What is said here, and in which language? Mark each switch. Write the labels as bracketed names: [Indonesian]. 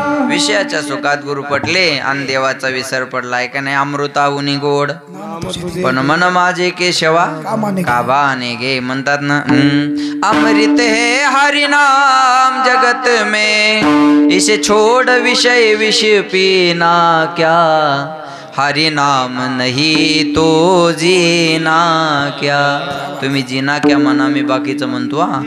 [Marathi] विषयाच्या सुखात गुरु पटले आणि देवाचा विसर पडलाय का नाही? अमृताहुनी गोड पण मन माझे केशवा काबाने घे. म्हणतात ना, [Hindi] अमृत है हरि नाम जगत में, इसे छोड़ विषय विष पीना क्या. हरि नाम नहीं तो जीना क्या. [Marathi] तुम्ही [Hindi] जीना क्या [Marathi] म्हणा, मी बाकीचं म्हणतो.